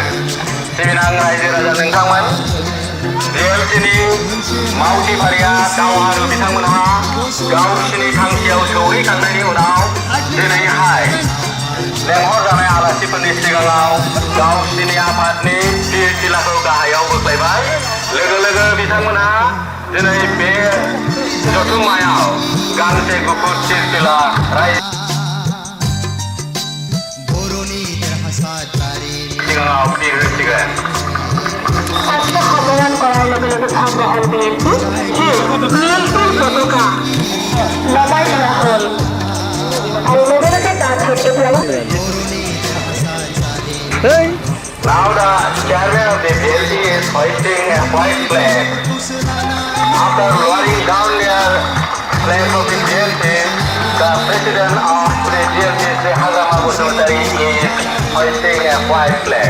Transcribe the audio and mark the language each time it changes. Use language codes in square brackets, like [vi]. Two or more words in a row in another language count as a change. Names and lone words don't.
[brx] सिबिनां रायजो राजा नोंथांमोन, DLCनि मावथि फारिया दावहारु बिथांमोनहा गावसिनि थांखियाव सौहैखांनायनि उनाव दिनैहाय लेंहरजानाय आलासिफोरनि सिगाङाव गावसिनि आफादनि फिरफिलाखौ गाहायाव बोख्लायबाय। लोगो लोगो बिथांमोनहा दिनै बे जथुम्मायाव गांसे गुफुर फिरफिला सिगाङाव बिरहोसिगोन। [as] অস্ত্ৰ সম্বৰণ কৰাৰ লগে লগে ভংগ হ'ল বিএনপি। বিএনপিৰ পতাকা নমাই দিয়া হ'ল আৰু লগে লগে তাত [en] Now the chairman of the BLP is hoisting a white flag. After lowering down their flag of the BLP, the president of the BLP, Sri Hagrama Bosumantari, is hoisting a white flag.